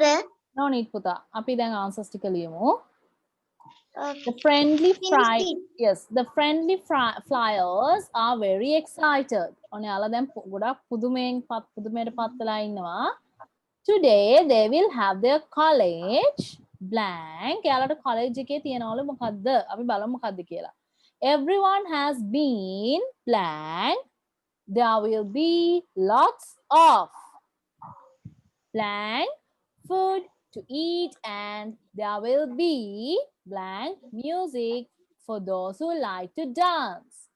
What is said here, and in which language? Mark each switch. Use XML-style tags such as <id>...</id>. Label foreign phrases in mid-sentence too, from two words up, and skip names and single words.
<en>No need, Puta.</en> <si>අපි දැන් answers ටික ලියමු.</si> <en>Okay. The friendly fry, Finish it. yes, the friendly flyers are very excited.</en> <si>ඔයාලා දැන් ගොඩක් පුදුමයට පත් වෙලා ඉන්නවා.</si> <en>Today they will have their college blank.</en> <si>එයාලට college එකේ තියනවලු මොකද්ද? අපි බලමු මොකද්ද කියලා.</si> <en>Everyone has been blank. There will be lots of blank food, to eat, and there will be blank music for those who like to dance.</en>